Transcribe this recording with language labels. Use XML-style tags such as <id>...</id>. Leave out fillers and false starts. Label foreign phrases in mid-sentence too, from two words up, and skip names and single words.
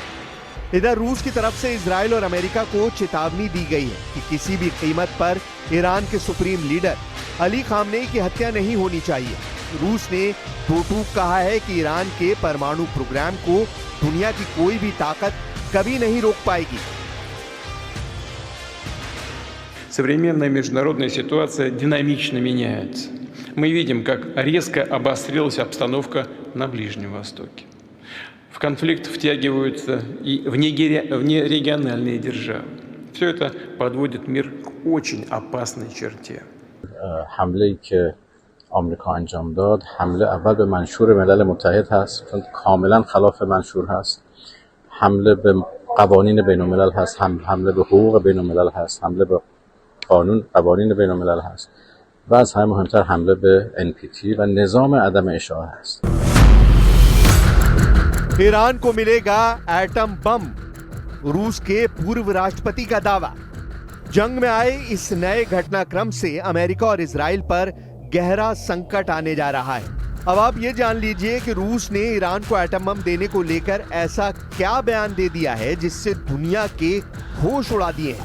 <hi>इधर रूस की तरफ से इजराइल और अमेरिका को चेतावनी दी गई है कि किसी भी कीमत पर ईरान के</hi> <en>supreme leader</en> <hi>अली खामनेई की हत्या नहीं होनी चाहिए। रूस ने दो टूक कहा है कि ईरान के परमाणु प्रोग्राम को दुनिया की कोई भी ताकत कभी नहीं रोक पाएगी।</hi> <ru>Современная международная ситуация динамично меняется. Мы видим, как резко обострилась обстановка на Ближнем Востоке. В конфликт втягиваются и внерегиональные державы. Все это подводит мир к очень опасной черте.</ru> <fa>حمله‌ای که آمریکا انجام داد حمله اول به منشور ملل متحد هست، چون کاملا خلاف منشور هست. حمله به قوانین بین الملل هست، حمله به حقوق بین الملل هست، حمله به قوانین بین الملل هست و از همه مهمتر حمله به NPT و نظام عدم اشاعه هست.</fa> <hi>ईरान को मिलेगा एटम बम, रूस के पूर्व राष्ट्रपति का दावा। जंग में आए इस नए घटनाक्रम से अमेरिका और इजराइल पर गहरा संकट आने जा रहा है। अब आप ये जान लीजिए कि रूस ने ईरान को एटम बम देने को लेकर ऐसा क्या बयान दे दिया है जिससे दुनिया के होश उड़ा दिए हैं।</hi>